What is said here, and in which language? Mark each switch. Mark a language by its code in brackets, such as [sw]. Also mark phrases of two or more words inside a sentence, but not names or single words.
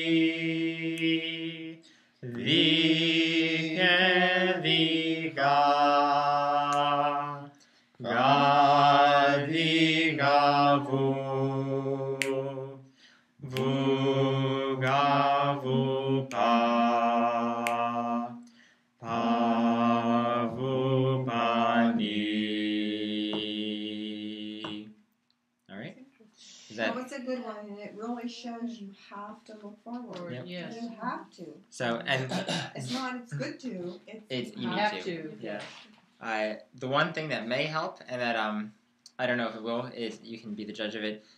[en] Vi, ke, vi, ga. Ga, vi, ga, vu. Vu, ga, vu, pa. Pa, vu, pa, ni. All right. Is that Oh, it's a good one, and it really shows you have to look forward. Yep. Yes. You have to. so? And It's not. It's good to. It's you you have need to. to. Yeah. The one thing that may help, and that I don't know if it will, is you can be the judge of it.